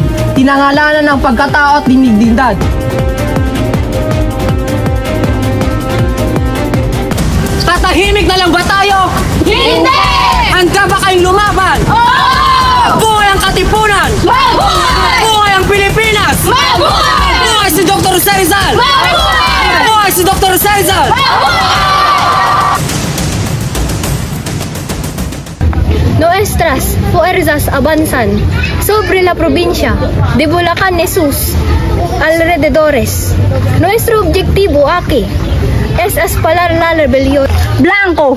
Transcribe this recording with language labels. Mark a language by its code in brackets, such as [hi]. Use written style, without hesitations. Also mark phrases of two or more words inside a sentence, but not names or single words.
[tl] Tinangalanan ng pagkatao at dinigdindad. Tatahimik na lang ba tayo? Hindi! Handa ba kayong lumaban? Oo! Buhay ang Katipunan! Mabuhay! Buhay ang Pilipinas! Mabuhay! Buhay si Dr. Rizal! Mabuhay! Buhay si Dr. Rizal! [es] Nuestras fuerzas avanzan sobre la provincia de Bulacan y sus alrededores. Nuestro objetivo aquí es espalar la rebelión.